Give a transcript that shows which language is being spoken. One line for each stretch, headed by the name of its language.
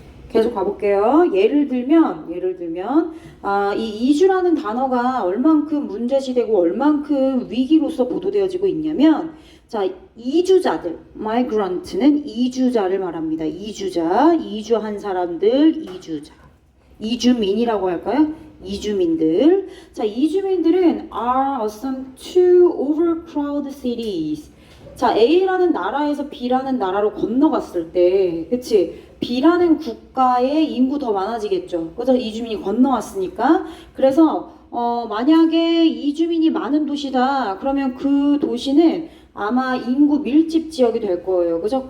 Korean: 계속 가볼게요. 예를 들면 이 이주라는 단어가 얼만큼 문제시되고 얼만큼 위기로서 보도되어지고 있냐면 자 이주자들 migrant는 이주자를 말합니다. 이주한 사람들 이주민이라고 할까요? 이주민들.
English: 자 이주민들은 are assigned to overcrowded cities.
Korean: 자 A라는 나라에서 B라는 나라로 건너갔을 때 그치? B라는 국가에 인구 더 많아지겠죠. 그래서 이주민이 건너왔으니까. 그래서 만약에 이주민이 많은 도시다. 그러면 그 도시는 아마 인구 밀집 지역이 될 거예요. 그죠?